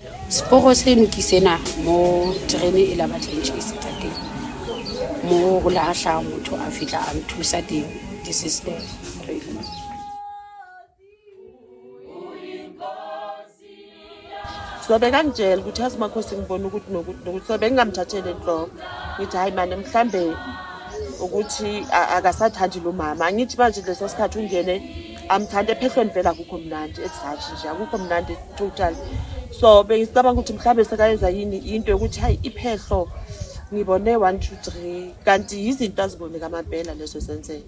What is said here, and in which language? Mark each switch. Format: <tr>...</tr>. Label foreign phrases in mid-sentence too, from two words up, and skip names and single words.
<st>Sporo seno ke sena mo terene e la batleng tjhaisetsa teng, mo go la hlaha motho a fihla a nthusa teng.</st> <en>This is the real.</en> <zu>So bekangitshela ukuthi yazi Makhosi ngibona ukuthi nokuthi so bengingamthatheli enhloko ngithi hayi manje mhlambe ukuthi akasathandi lo mama angithi manje leso sikhathi ungene amthanda ephehlweni vela akukho mnandi esathi nje akukho mnandi total. So bengicabanga ukuthi mhlambe sekayenza yini into yokuthi hayi iphehlo ngibone 1 2 3 kanti izinto aziboneka amabhela lezo zenzeka</zu>